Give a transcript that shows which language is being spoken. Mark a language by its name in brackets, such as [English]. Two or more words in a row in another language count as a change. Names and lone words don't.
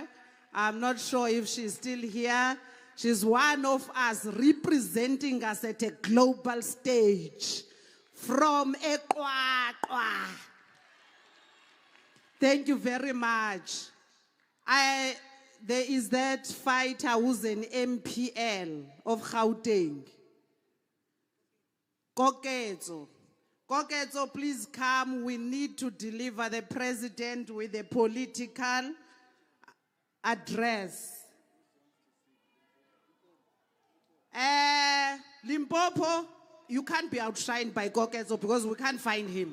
[English] I'm not sure if she's still here. She's one of us, representing us at a global stage from Ekwakwa. Thank you very much. There is that fighter who's an MPL of Gauteng. Koketso. Koketso, please come. We need to deliver the president with a political address. Limpopo, you can't be outshined by Koketso because we can't find him.